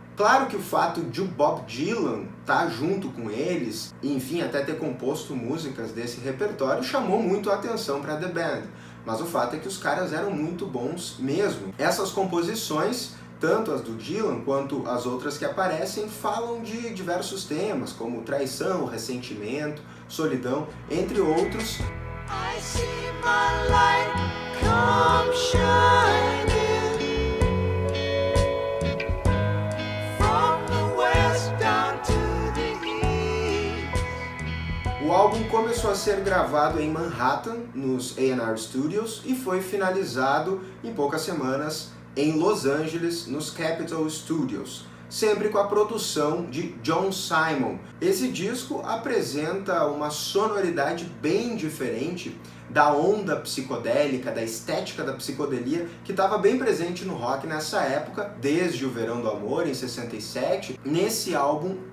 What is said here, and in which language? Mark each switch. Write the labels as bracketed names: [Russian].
[Portuguese] Claro que o fato de o Bob Dylan estar junto com eles, e enfim, até ter composto músicas desse repertório, chamou muito a atenção para The Band. Mas o fato é que os caras eram muito bons mesmo. Essas composições, tanto as do Dylan quanto as outras que aparecem, falam de diversos temas, como traição, ressentimento, solidão, entre outros. [English] I see my light come shining from the west down to the east. [Portuguese] O álbum começou a ser gravado em Manhattan, nos A&R Studios, e foi finalizado em poucas semanas em Los Angeles, nos Capitol Studios, sempre com a produção de John Simon. Esse disco apresenta uma sonoridade bem diferente da onda psicodélica, da estética da psicodelia que estava bem presente no rock nessa época, desde o Verão do Amor, em 67. Nesse álbum